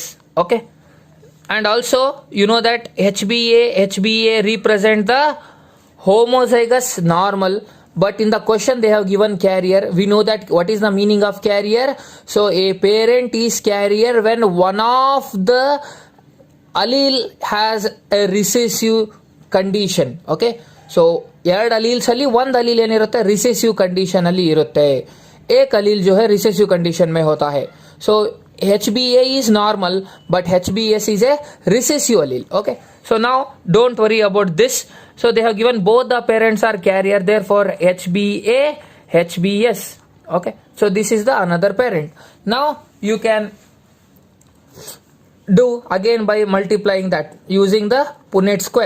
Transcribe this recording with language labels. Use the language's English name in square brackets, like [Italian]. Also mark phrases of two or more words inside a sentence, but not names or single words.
[English] Okay, and also you know that HbA represent the homozygous normal, but in the question they have given carrier. We know that what is the meaning of carrier. So a parent is carrier when one of the allele has a recessive condition. Okay, so [Kannada] ಎರಡು [English] alleles [Kannada] ಒಂದು ಅಲೀಲ್ ಏನಿರುತ್ತೆ [English] recessive condition [Kannada] ಅಲ್ಲಿ ಇರುತ್ತೆ. [Hindi] एक अलील जो है [English] recessive condition [Hindi] में होता है. [English] So HbA is normal but HbS is a recessive allele. Okay, so now don't worry about this. So they have given both the parents are carrier, therefore HbA, HbS. Okay, so this is the another parent. Now you can do again by multiplying that using the Punnett square.